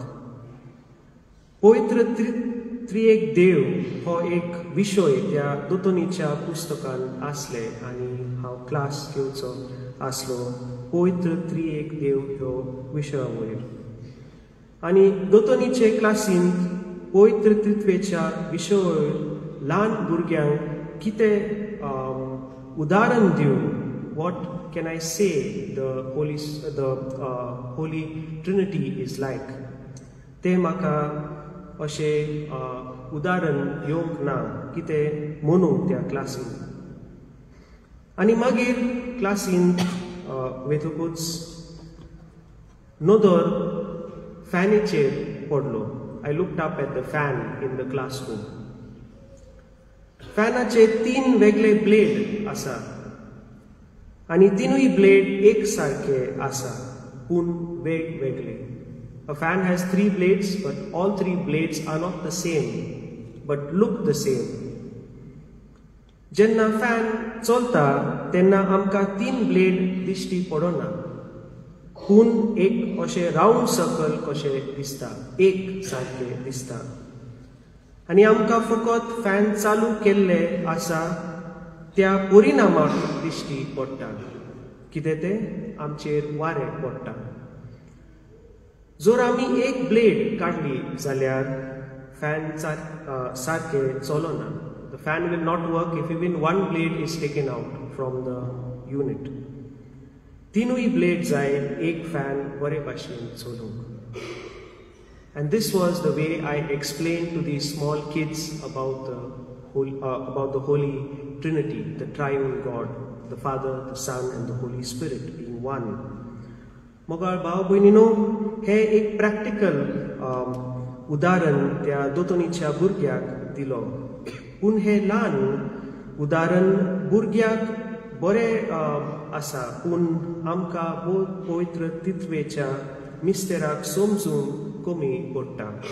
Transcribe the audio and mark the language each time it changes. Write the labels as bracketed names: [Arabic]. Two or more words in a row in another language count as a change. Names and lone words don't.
[Konkani] पवित्र त्रिएक देव हो एक विशय त्या दोतोनीच्या पुस्तकान आसले आनी हांव क्लास घेवचो आसलो पवित्र त्रिएक देव ह्यो विशया वयर. आनी दोतोनीचे क्लासींत पवित्र त्रित्वेच्या विशया वयर ल्हान भुरग्यांक कितें उदाहरण दिवन [English] what can I say the Holy Trinity is like, [Konkani] ते म्हाका अशें उदाहरण येवंक ना कितें म्हणून त्या क्लासीन. आनी मागीर क्लासीन वेतकूच नोदोर फॅनीचेर पडलो. [English] I looked up at the fan in the classroom. [Konkani] फॅनाचे 3 वेगळे ब्लेड आसा आनी तिनूय ब्लेड एक सारखे आसा पूण वेगवेगळे. [English] A fan has 3 blades, but all 3 blades are not the same, but look the same. [Konkani] जेन्ना फॅन चलता तेन्ना आमकां 3 ब्लेड दिश्टी पडना, पूण एक अशें [English] round circle [Konkani] कशें दिसता, एक सारखे दिसता. आनी आमकां फकत फॅन चालू केल्ले आसा त्या परिणामाक दिश्टी पडटा, कितें तें आमचेर वारें पडटा. जर आमी एक ब्लेड काडली जाल्यार फॅन सारखे चलना. [English] The fan will not work if even one blade is taken out from the unit. [Konkani] तिनूय ब्लेड जाय एक फॅन बरे भाशेन चलूंक. [English] And this was the way I explained to these small kids about the Holy Trinity, the Triune God, the Father, the Son, and the Holy Spirit being one. [Konkani] मोगाळ भाव भयणीनो, हे एक प्रॅक्टिकल उदाहरण त्या दोतोनीच्या भुरग्याक दिलो. पूण हे ल्हान उदाहरण भुरग्याक बरें आसा, पूण आमकां पवित्र तित्वेच्या मिस्तेराक समजूंक कमी पडटा.